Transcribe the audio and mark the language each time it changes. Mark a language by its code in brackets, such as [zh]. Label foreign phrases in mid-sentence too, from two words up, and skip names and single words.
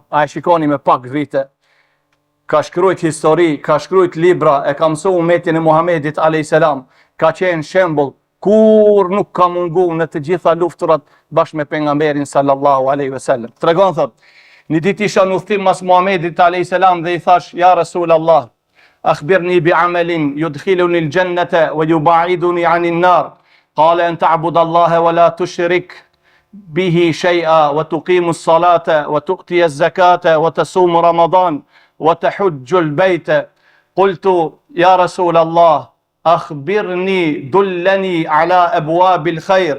[sq] A e shikoni me pak vite, ka shkrujt histori, ka shkrujt libra, e ka mësu umetin e Muhamedit [ar] عليه السلام, [sq] ka qenë shembull, kur nuk ka mungu në të gjitha lufturat bashkë me pejgamberin [ar] صلى الله عليه وسلم. [sq] Tregon thot: një ditë isha në udhtim mas Muhamedit [ar] عليه السلام [sq] dhe i thash: [ar] يا رسول الله أخبرني بعمل يدخلني الجنة ويباعدني عن النار. قال أن تعبد الله ولا تشرك به شيئا وتقيم الصلاة وتؤتي الزكاة وتصوم رمضان وتحج البيت. قلت يا رسول الله أخبرني دلني على أبواب الخير.